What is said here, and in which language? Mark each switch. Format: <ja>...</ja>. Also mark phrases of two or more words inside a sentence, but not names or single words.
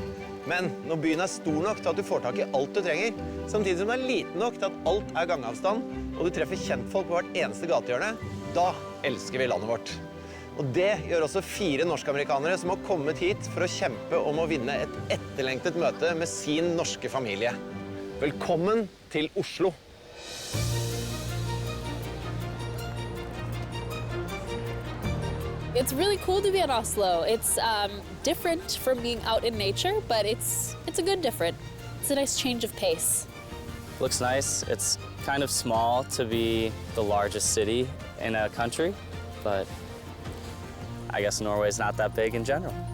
<no>Men når byen stor nok til at du får tak I alt du trenger, samtidig som den liten nok til at alt gangavstand, og du treffer kjentfolk på hvert eneste gatehjørne, da elsker vi landet vårt. Og det gjør også 4 norskamerikanere som har kommet hit for å kjempe om å vinne et etterlengtet møte med sin norske familie. Velkommen til Oslo!</no> <en>It's really cool to be in Oslo. It's different from being out in nature, but it's a good different. It's a nice change of pace. Looks nice. It's kind of small to be the largest city in a country, but I guess Norway's not that big in general.</en>